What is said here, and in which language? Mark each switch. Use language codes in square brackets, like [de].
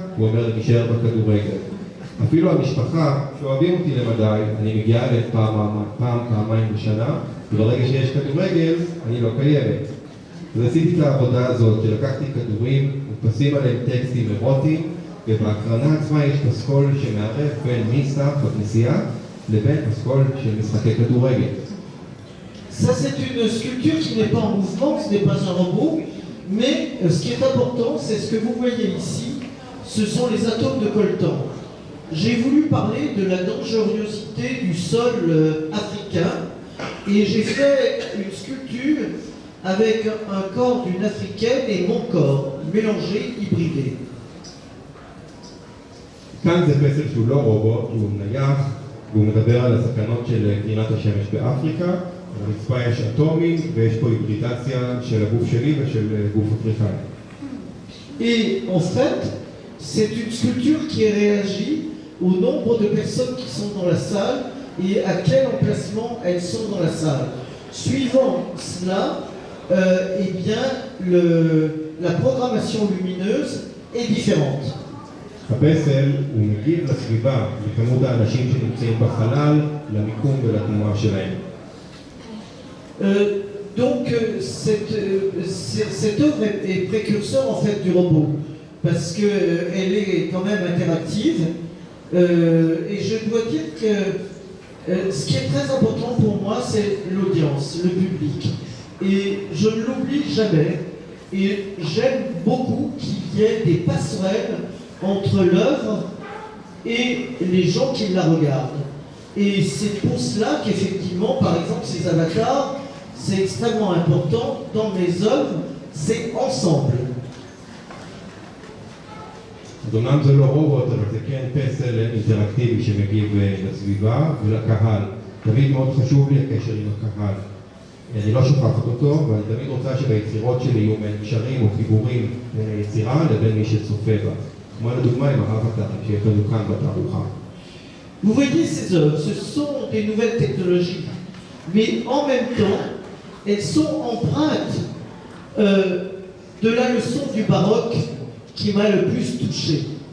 [he] הוא אומר לי, נשאר בכדורגל. אפילו המשפחה, שאוהבים אותי למדי, אני מגיעה אליהם פעמיים בשנה, וברגע שיש כדורגל, אני לא קיימת. אז עשיתי את העבודה הזאת, שלקחתי כדורים, מודפסים עליהם טקסטים אירוטיים, ובהקרנה עצמה יש פסקול שמערב בין מיסה בכנסייה לבין פסקול של משחקי כדורגל. [fr] Ça, c'est une sculpture qui n'est pas en mouvement, ce n'est pas un robot, mais ce qui est important, c'est ce que vous voyez ici, ce sont les atomes de coltan. J'ai voulu parler de la dangerosité du sol africain et j'ai fait une sculpture avec un corps d'une africaine et mon corps, mélangé, hybridé. [he] כאן זה פסל שהוא לא רובוט, הוא נייח, והוא מדבר על הסכנות של קרינת השמש באפריקה. ברצפה יש אטומים ויש פה היברידציה של הגוף שלי ושל גוף אפריקאי. [fr] Et en fait, c'est une sculpture qui réagit au nombre de personnes qui sont dans la salle et à quel emplacement elles sont dans la salle. Suivant cela, eh bien, la programmation lumineuse est différente. [he] הפסל הוא מגיב לסביבה, לכמות האנשים שנמצאים בחלל, למיקום ולתנועה שלהם. [fr] Donc cette œuvre est précurseur en fait du robot parce qu'elle est quand même interactive et je dois dire que ce qui est très important pour moi c'est l'audience, le public et je ne l'oublie jamais et j'aime beaucoup qu'il y ait des passerelles entre l'œuvre et les gens qui la regardent et c'est pour cela qu'effectivement par exemple ces avatars c'est extrêmement important dans mes œuvres, c'est ensemble. [he] אז אומנם זה לא רובוט, אבל זה כן פסל אינטראקטיבי שמגיב לסביבה ולקהל. תמיד מאוד חשוב לי הקשר עם הקהל. אני לא שוכחת אותו, ואני תמיד רוצה שביצירות שלי יהיו קשרים או חיבורים בין היצירה לבין מי שצופה בה. כמו לדוגמה עם האבטרים שיש לנו כאן בתערוכה. [fr] Vous voyez ces œuvres, ce sont des nouvelles technologies, mais en même temps, elles sont empreintes de la leçon du baroque qui m'a le plus touché.